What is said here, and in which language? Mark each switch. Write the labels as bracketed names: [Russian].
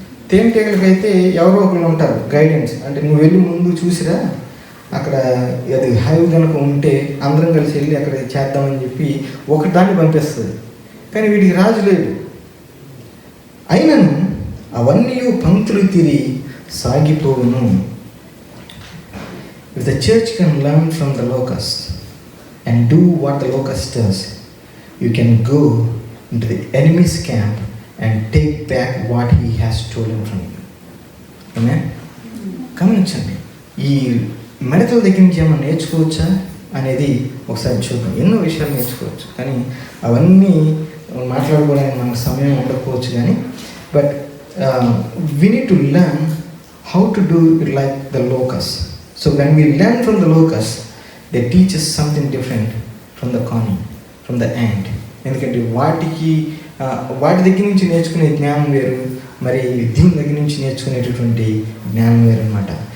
[Telugu] తేనెటీగలకైతే ఎవరో ఒకరు ఉంటారు గైడెన్స్, అంటే నువ్వు వెళ్ళి ముందు చూసిరా, అక్కడ అది హైవ్ కనుక ఉంటే అందరం కలిసి వెళ్ళి అక్కడ చేద్దామని చెప్పి ఒకటి దాన్ని పంపిస్తుంది. కానీ వీడికి రాజు లేడు. అయినను అవన్నీ పంక్తులు తిరిగి సాగిపోవును. [English] If the church can learn from the locust and do what the locust does, you can go into the enemy's camp and take back what he has stolen from you. Amen? [Telugu] గమనించండి, ఈ మిడతల దగ్గర నుంచి ఏమైనా నేర్చుకోవచ్చా అనేది ఒకసారి చూద్దాం. ఎన్నో విషయాలు నేర్చుకోవచ్చు, కానీ అవన్నీ మాట్లాడుకోవడానికి మనకు సమయం ఉండకపోవచ్చు. కానీ [English] But we need to learn how to do it like the locust. So when we learn from the locust, they teach us something different from the conning, from the ant. [Telugu] ఎందుకంటే వాటి దగ్గర నుంచి నేర్చుకునే జ్ఞానం వేరు, మరి దీని దగ్గర నుంచి నేర్చుకునేటటువంటి జ్ఞానం వేరు అనమాట.